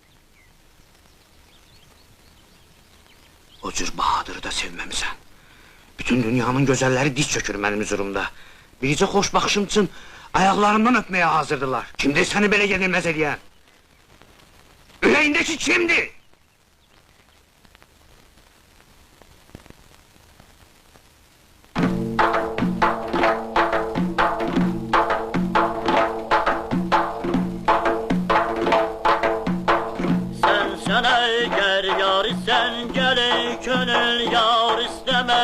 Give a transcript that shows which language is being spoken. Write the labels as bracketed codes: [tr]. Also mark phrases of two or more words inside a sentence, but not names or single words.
[az] O cür Bahadırı da sevməmisən. Bütün dünyanın gözəlləri diz çökür mənim hüzurumda. Biricə xoş baxışım üçün ayaqlarımdan öpməyə hazırdılar. Kimdir səni belə yenilməz eləyən? Ürəyindəki kimdir? [tr] Sen eğer yar isen gel könül yar isteme.